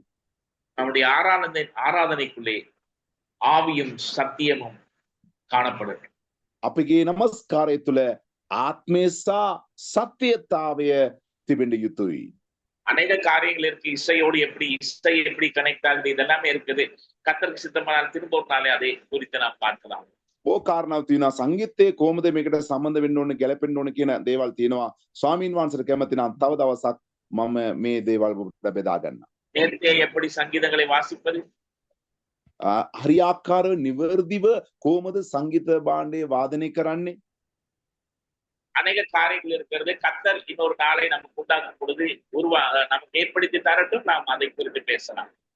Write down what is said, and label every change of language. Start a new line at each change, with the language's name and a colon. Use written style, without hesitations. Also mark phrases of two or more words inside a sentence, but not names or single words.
Tamil: நம்முடைய ஆராதனைக்குள்ளே ஆவியும் சத்தியமும் காணப்படும்.
Sinhala: අපගේ නමස්කාරය තුළ ආත්මය සහ සත්‍යතාවය තිබෙන්න යුතුයි.
Tamil: அநேக காரியங்கள் இருக்கு. இசை எப்படி கனெக்ட் ஆகுது இதெல்லாமே இருக்குது. கர்த்தருக்கு சித்தமானால் திரும்ப ஒரு நாளே அதை குறித்து நாம் பார்க்கலாம்.
Sinhala: ඕ කාරණාව තියෙනවා. සංගීතයේ කොහොමද මේකට සම්බන්ධ වෙන්න ඕනේ ගැලපෙන්න ඕනේ කියන දේවල් තියෙනවා. ස්වාමීන් වහන්සේට කැමති නම් තව දවසක් මම මේ දේවල් ඔබට බෙදා ගන්නම්.
Tamil: நேர்த்தியா எப்படி சங்கீதங்களை வாசிப்பது,
Sinhala: හරියාකාරව නිවර්දිව කොහොමද සංගීත භාණ්ඩය වාදනය කරන්නේ?
Tamil: அநேக காரியங்கள் இருக்கிறது. கர்த்தர் இன்னொரு நாளை நமக்கு உண்டாக்கும் பொழுது நமக்கு ஏற்படுத்தி தரட்டும். நாம் அதை குறித்து பேசலாம்.